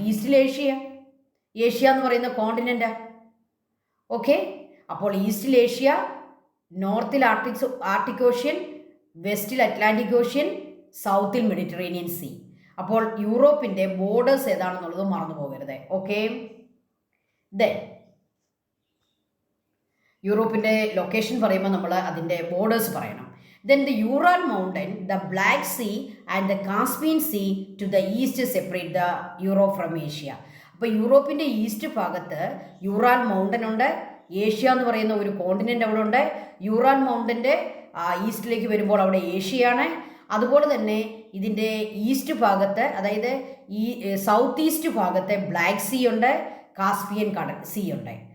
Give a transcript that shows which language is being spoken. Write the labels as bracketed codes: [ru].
[ml] ഈസ്റ്റിൽ ഏഷ്യ എന്ന് പറയുന്ന കോണ്ടിനെൻ്റ്. ഓക്കെ, അപ്പോൾ ഈസ്റ്റിൽ Asia, നോർത്തിൽ Arctic ocean, വെസ്റ്റിൽ Atlantic ocean, സൗത്തിൽ Mediterranean see. അപ്പോൾ യൂറോപ്പിൻ്റെ ബോർഡേഴ്സ് ഏതാണെന്നുള്ളത് മറന്നു പോകരുത്. ഓക്കെ, യൂറോപ്പിൻ്റെ ലൊക്കേഷൻ പറയുമ്പോൾ നമ്മൾ അതിൻ്റെ ബോർഡേഴ്സ് പറയണം. [en] Then the Ural mountain, the Black Sea and the Caspian Sea to the east separate the Europe from Asia. [ml] അപ്പോൾ യൂറോപ്പിൻ്റെ ഈസ്റ്റ് ഭാഗത്ത് യൂറാൽ mountain ഉണ്ട്. ഏഷ്യ എന്ന് പറയുന്ന ഒരു കോണ്ടിനെൻ്റ് അവിടെ ഉണ്ട്. യൂറാൽ മൗണ്ടൻ്റെ ഈസ്റ്റിലേക്ക് വരുമ്പോൾ അവിടെ ഏഷ്യയാണ്. അതുപോലെ തന്നെ ഇതിൻ്റെ ഈസ്റ്റ് ഭാഗത്ത്, അതായത് ഈ സൗത്ത് ഈസ്റ്റ് ഭാഗത്ത് ബ്ലാക്ക് സീ ഉണ്ട്, കാസ്പിയൻ സീ ഉണ്ട്.